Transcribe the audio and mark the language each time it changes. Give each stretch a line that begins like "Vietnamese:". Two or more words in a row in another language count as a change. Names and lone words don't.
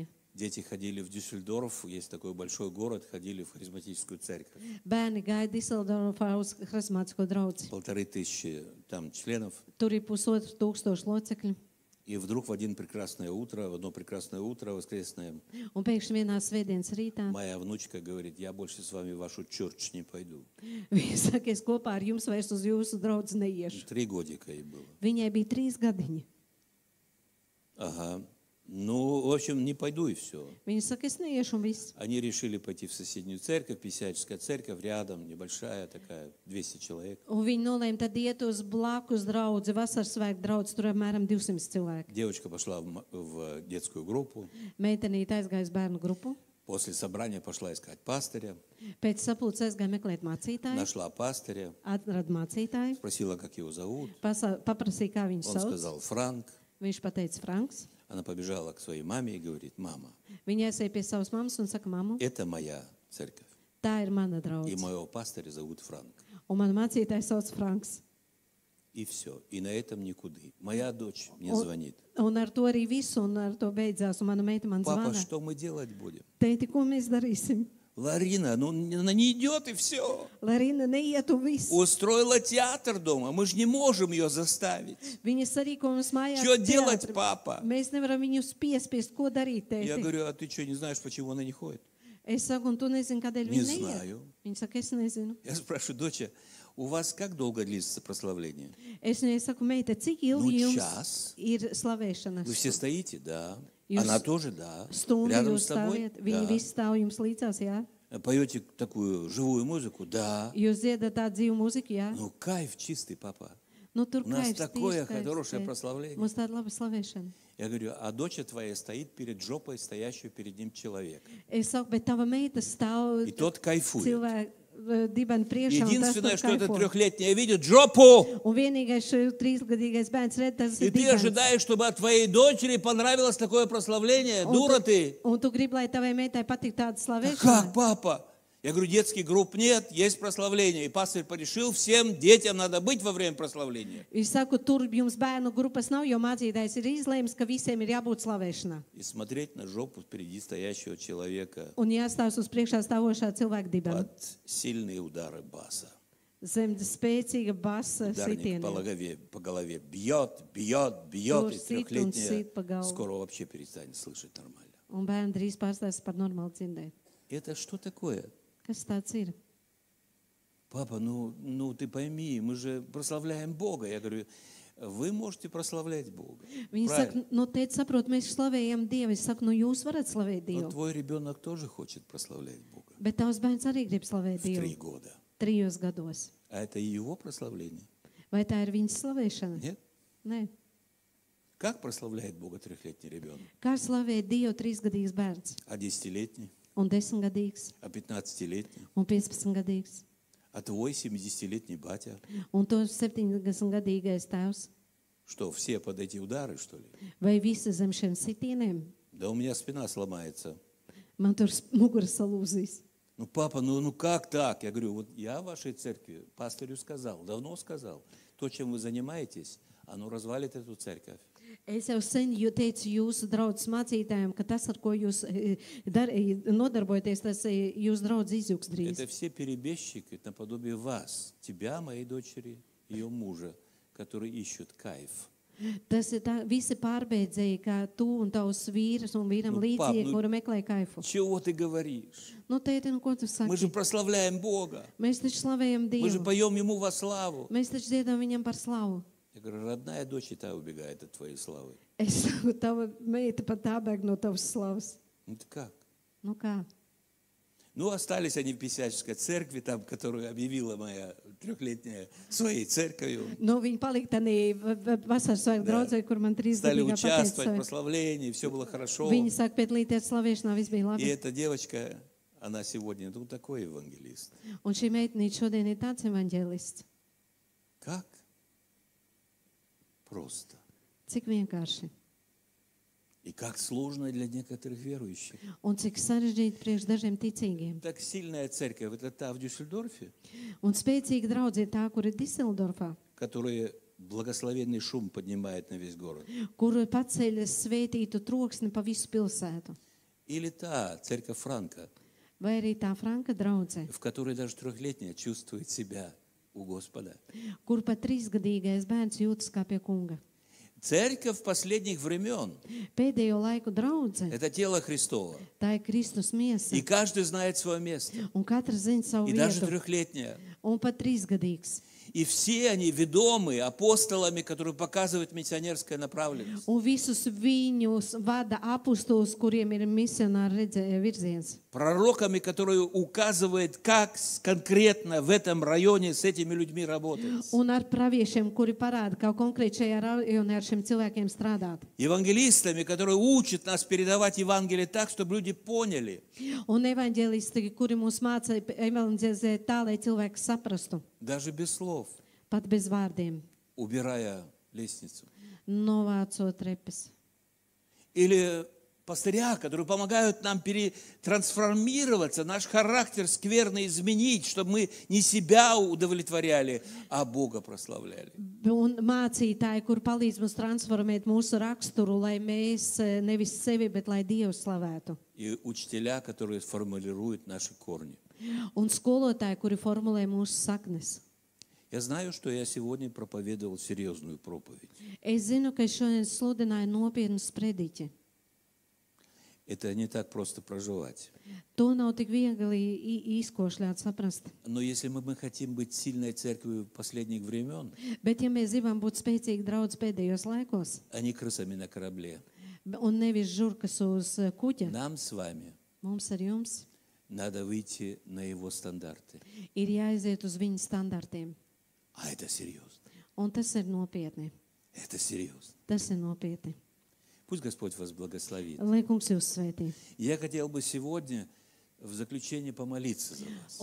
Russian: дети ходили в Дюссельдорф, есть такой большой город, ходили в харизматическую церковь.
Latvian: Bērni gāja Diseldorfā uz Harizmātisko draugu.
Russian: 1500 там членов.
Latvian: Tur ir 1500 locekļu.
Russian: И вдруг в одно прекрасное утро воскресное,
Latvian: Un pēkšņi vienā svētdienas rītā
Russian: моя внучка говорит, я больше с вами в вашу чёрч не пойду.
Latvian: viņa saka, es kopā ar jums vairs uz jūsu draugu neiešu.
Russian: 3 годика ей было.
Latvian: Viņai bija 3 gadiņi.
Russian: Ага. Ну, в общем, не пойду и все.
Latvian: Viņa saka, es neiešu un viss.
Russian: Они решили пойти в соседнюю церковь, Писяческая церковь, рядом, небольшая такая, 200 человек.
Latvian: Un viņi nolēma tad iet uz blakus draudzi, vasaras svētku draudzi, tur apmēram 200 cilvēki.
Russian: Девочка пошла в детскую группу.
Latvian: Meitenīte aizgāja uz bērnu grupu.
Russian: После собрания пошла искать пастыря.
Latvian: Pēc sapulces aizgāja meklēt mācītāju.
Russian: Нашла пастыря.
Latvian: Atrada mācītāju.
Russian: Спросила, как его зовут.
Latvian: Paprasīja, kā viņu
Russian: Он
Latvian: sauc.
Russian: сказал, Франк.
Latvian: Viņš pateica Franks.
Russian: Она побежала к своей маме и говорит, мама,
Latvian: Viņa aizēja pie savas mammas un saka, mammu,
Russian: это моя церковь.
Latvian: tā ir mana
Russian: И
Latvian: draudze.
Russian: моего пастыря зовут Франк.
Latvian: Un man mācītājs sauc Franks.
Russian: И все. И на этом никуда. Моя дочь мне звонит.
Latvian: Un ar to arī visu, un ar to beidzās. Un mana meita man
Russian: Папа,
Latvian: zvana.
Russian: что мы делать будем?
Latvian: Teiti, ko mēs darīsim?
Russian: Ларина, ну она не идет и все.
Latvian: Larina neiet un viss.
Russian: Устроила театр дома, мы же не можем ее заставить.
Latvian: Viņa sarīko mums mājās.
Russian: Что делать,
Latvian: teātri.
Russian: папа?
Latvian: Mēs nevaram viņu piespiest, ko darīt,
Russian: Я
Latvian: tēti.
Russian: говорю, а ты что, не знаешь, почему она не ходит?
Latvian: Es saku, un tu nezini, kādēļ
Russian: Не
Latvian: viņa neiet.
Russian: знаю.
Latvian: Viņa saka, es nezinu.
Russian: Я спрашиваю, доча, у вас как долго длится прославление?
Latvian: Es viņai saku, meita, cik ilgi Nu, jums čas. ir slavēšanas?
Russian: Вы все стоите? Да.
Latvian: Jūs
Russian: Она тоже, да.
Latvian: Stundu
Russian: Рядом
Latvian: jūs
Russian: с тобой?
Latvian: stāviet, viņi
Russian: Да.
Latvian: visi stāv jums līdzās, jā?
Russian: Поете такую живую музыку? Да.
Latvian: Jūs dziedat tādu dzīvu mūziku, jā?
Russian: Ну, кайф чистый, папа.
Latvian: Nu, tur
Russian: У нас
Latvian: kaivs,
Russian: такое
Latvian: tieši kaivs,
Russian: хорошее
Latvian: tēti.
Russian: прославление.
Latvian: Mums tāda laba slavēšana.
Russian: Я говорю, а дочь твоя стоит перед жопой стоящего перед ним человека.
Latvian: Es saku, bet tava meita stāv
Russian: И тот кайфует.
Latvian: cilvēku dibenu priekšā, un tas
Russian: Единственное,
Latvian: tur
Russian: что эта
Latvian: kaifo.
Russian: 3-летняя видит, жопу!
Latvian: Un vienīgais šis 3-gadīgais bērns redz, tas
Russian: И
Latvian: ir
Russian: ты
Latvian: dibens.
Russian: ожидаешь, чтобы от твоей дочери понравилось такое прославление? Дура ты!
Latvian: Un tu gribi, lai tavai meitai patīk tāda
Russian: Да
Latvian: slavēšana?
Russian: как, папа? Я говорю, детских групп нет, есть прославление. И пастырь порешил, всем детям надо быть во время прославления.
Latvian: Es saku, tur jums bērnu grupas nav, jo mācītājs ir izlēmis, ka visiem ir jābūt slavēšanā.
Russian: И смотреть на жопу впереди стоящего человека
Latvian: Un jāstāv uz priekšā stāvošā cilvēka dibena.
Russian: под сильные удары баса.
Latvian: Zem spēcīga basa
Russian: Ударник
Latvian: sitieniem.
Russian: по голове бьет, бьет, бьет.
Latvian: Tur
Russian: И
Latvian: sit un
Russian: 3-летняя
Latvian: sit pa galvu.
Russian: скоро вообще перестанет слышать нормально.
Latvian: Un bērni drīz pārstās par normālu dzirdēt.
Russian: Это что такое?
Latvian: Kas tāds ir?
Russian: Папа, ну ты пойми, мы же прославляем Бога. Я говорю, вы можете прославлять Бога.
Latvian: Viņi
Russian: Правильно.
Latvian: saka, nu, tēt, saprot, mēs slavējam Dievu. Es saku, nu, jūs varat slavēt
Russian: Но
Latvian: Dievu.
Russian: твой ребенок тоже хочет прославлять Бога.
Latvian: Bet tavs bērns arī grib slavēt
Russian: В 3
Latvian: Dievu
Russian: года.
Latvian: 3 gados.
Russian: А это и его прославление?
Latvian: Vai tā ir viņas slavēšana?
Russian: Нет?
Latvian: Nē.
Russian: Как прославляет Бога 3-летний ребенок?
Latvian: Kā slavēt Dievu 3-gadīgs bērns?
Russian: А 10-летний?
Latvian: Un 10-gadīgs?
Russian: А 15-летний?
Latvian: Un 15-gadīgs?
Russian: А твой 70-летний батя?
Latvian: Un to 70-gadīgais tēvs?
Russian: Что, все под эти удары, что ли?
Latvian: Vai visi zem šiem sitieniem?
Russian: Да у меня спина сломается.
Latvian: Man tur mugura salūzīs.
Russian: Ну, папа, ну как так? Я говорю, вот я в вашей церкви пастырю сказал, давно сказал, то, чем вы занимаетесь, оно развалит эту церковь.
Latvian: Es jau sen teicu jūsu draudzes mācītājiem, ka tas, ar ko jūs nodarbojaties, tas jūsu draudzes izjūgs drīz.
Russian: Это все перебежчики наподобие вас, тебя, моей дочери, ее мужа, которые ищут кайф.
Latvian: Tas ir tā, visi pārbeidzēji, kā tu un tavs vīrs un vīram Nu, līdzīgi, pap, nu- kuri meklē kaifu.
Russian: Чего ты говоришь?
Latvian: Nu, tēti, nu, ko tu
Russian: Мы же
Latvian: saki?
Russian: прославляем Бога.
Latvian: Mēs taču slavējam
Russian: Мы же
Latvian: Dievu.
Russian: поем Ему во славу.
Latvian: Mēs taču dziedam viņam par slavu.
Russian: Я говорю, родная дочь и та убегает от твоей славы.
Latvian: Es saku, tava meita pat tā bēg no tavas slavas.
Russian: Ну ты как?
Latvian: Nu kā?
Russian: Ну, остались они в Писяческой церкви, там, которую объявила моя трехлетняя своей церковью.
Latvian: Nu, viņi palika tādā vasaras svētku draudzē, kur man
Russian: Стали
Latvian: trīsgadīgā
Russian: участвовать в
Latvian: pateica.
Russian: прославлении, все было хорошо.
Latvian: Viņi sāk piedalīties slavēšanā, viss bija
Russian: И
Latvian: labi.
Russian: эта девочка, она сегодня, ну, такой евангелист.
Latvian: Un šī meitenīte šodien ir tāds evaņģēlists.
Russian: Как? Просто.
Latvian: Cik vienkārši.
Russian: И как сложно для некоторых верующих.
Latvian: Un cik sarežģīti priekš dažiem ticīgiem.
Russian: Так сильная церковь, это та в Дюссельдорфе,
Latvian: Un spēcīga draudzība ir tā, kur ir Diseldorfā,
Russian: которая благословенный шум поднимает на весь город.
Latvian: kur paceļ svētītu troksni pa visu pilsētu.
Russian: Или та церковь Франка,
Latvian: Vai arī tā Franka draudzē,
Russian: в которой даже трехлетняя чувствует себя у Господа.
Latvian: kur pat trīsgadīgais bērns jūtas kā pie kunga.
Russian: Церковь последних времен
Latvian: Pēdējo laiku draudze, –
Russian: это тело Христово.
Latvian: tā ir Kristus miesa,
Russian: И каждый знает свое место.
Latvian: un katrs zina savu
Russian: И даже
Latvian: vietu,
Russian: трехлетняя.
Latvian: un pat trīsgadīgs.
Russian: И все они ведомы апостолами, которые показывают миссионерская направленность.
Latvian: Un visus viņus vada apustulis, kuriem ir misionāra virziens.
Russian: Пророками, которые указывают, как конкретно в этом районе с этими людьми работать.
Latvian: Un ar praviešiem, kuri parāda, kā konkrēti šajā rajonā ar šiem cilvēkiem strādāt.
Russian: Евангелистами, которые учат нас передавать Евангелие так, чтобы люди поняли.
Latvian: Un evaņģēlisti, kuri mūs māca evaņģēlizēt tā, lai cilvēki saprastu,
Russian: Даже без слов,
Latvian: pat bez vārdiem,
Russian: убирая лестницу.
Latvian: novācot repes.
Russian: Или пастыря, которые помогают нам трансформироваться, наш характер скверно изменить, чтобы мы не себя удовлетворяли, а Бога прославляли.
Latvian: Un mācītāji, kur palīdz mums transformēt mūsu raksturu, lai mēs nevis sevi, bet lai Dievu slavētu.
Russian: И учителя, которые формулируют наши корни.
Latvian: Un skolotāji, kuri formulē mūsu saknes.
Russian: Я знаю, что я сегодня проповедовал серьезную проповедь.
Latvian: Es zinu, ka es šodien sludināju nopietnu sprediķi.
Russian: Это не так просто проживать.
Latvian: To nav tik viegli izkošļāt, saprast.
Russian: Но если мы хотим быть сильной церковью последних времен,
Latvian: Bet, ja mēs gribam būt spēcīgi draudz pēdējos laikos,
Russian: а не крысами на корабле,
Latvian: un nevis žurkas uz kuģa,
Russian: нам с вами
Latvian: mums ar jums
Russian: надо выйти на его стандарты.
Latvian: ir jāiziet uz viņu standartiem.
Russian: А это серьезно.
Latvian: Un tas ir nopietni.
Russian: Это серьезно.
Latvian: Tas ir nopietni.
Russian: Пусть Господь вас благословит.
Latvian: Lai kungs jūs svētī.
Russian: Я хотел бы сегодня в заключение помолиться за вас.